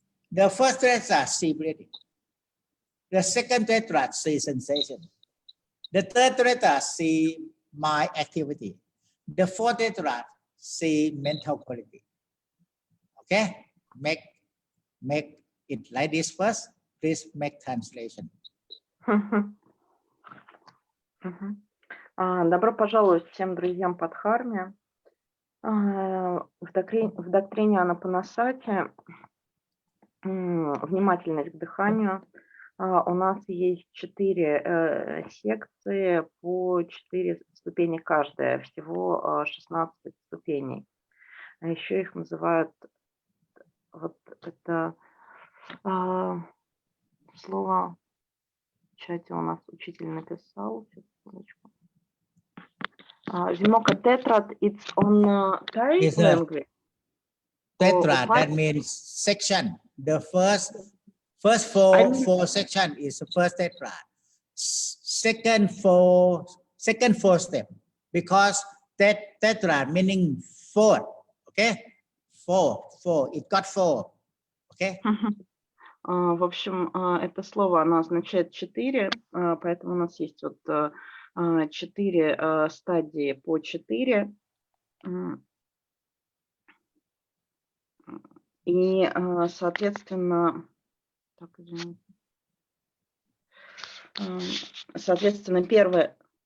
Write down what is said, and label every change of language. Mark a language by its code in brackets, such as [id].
[en] The first tetrad, see breathing. The second tetrad, see sensation. The third tetrad, see my activity. The fourth tetrad, see mental quality. Okay? Make it like this first. Please make translation. [ru] Добро пожаловать всем друзьям по Дхарме. В доктрине Анапанасати внимательность к дыханию. У нас есть 4 секции по 4 ступени каждая, всего 16 ступеней. А еще их называют, вот это слово в чате у нас учитель написал. [en] Vimoka tetrad, it's on Thai language. Tetrad, that means section. The first 4 section is the first tetrad. Second four step, because tetrad meaning 4. Okay, 4. It got 4. Okay. [ru] В общем, это слово, оно означает 4, поэтому у нас есть вот 4 стадии по 4. И, соответственно, первое...